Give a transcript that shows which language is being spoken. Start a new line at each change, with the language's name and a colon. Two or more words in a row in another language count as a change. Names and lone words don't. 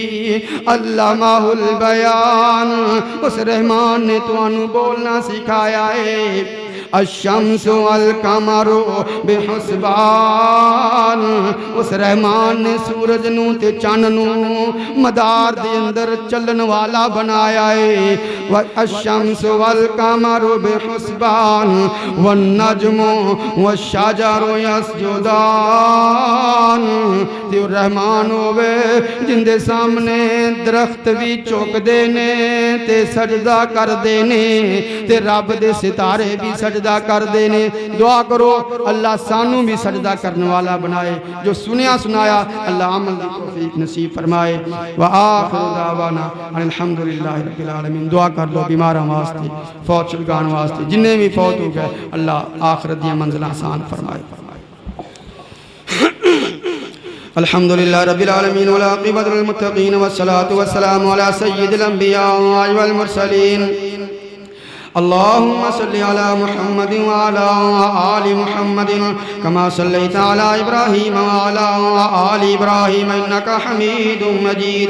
Arabic: علمه البيان,
Punjabi: اس رحمان نے تہانوں بولنا سکھایا ہے.
Arabic: الشمس والقمر بحسبان,
Punjabi: اس رحمان نے سورج نوں تے چن نوں مدار دے اندر چلن والا بنایا ہے.
Arabic: والشمس والقمر بحسبان والنجم والشجر يسجدان.
Punjabi: تے رحمان ہووے جیدے سامنے درخت وی جھکدے نیں تے سجدہ کردے نیں، تے رب دے ستارے وی سجدہ کرتے نیں. دعا کرو اللہ سانوں وی سجدہ کرن والا بنائے. جو سنیا سنایا اللہ عمل کی توفیق نصیب فرمائے.
Arabic: وآخر دعوانا الحمد لله رب العالمين.
Punjabi: دعا کر لو بیماراں واسطے، فوت شدگان واسطے، جنے وی فوت ہو گئے اللہ آخرت دی منزل آسان فرمائے.
Arabic: الحمد لله رب العالمين والعاقبة للمتقين والصلاة والسلام على سيد الأنبياء والمرسلين. اللهم صل على محمد وعلى آل محمد كما صليت على إبراهيم وعلى آل إبراهيم إنك حميد مجيد.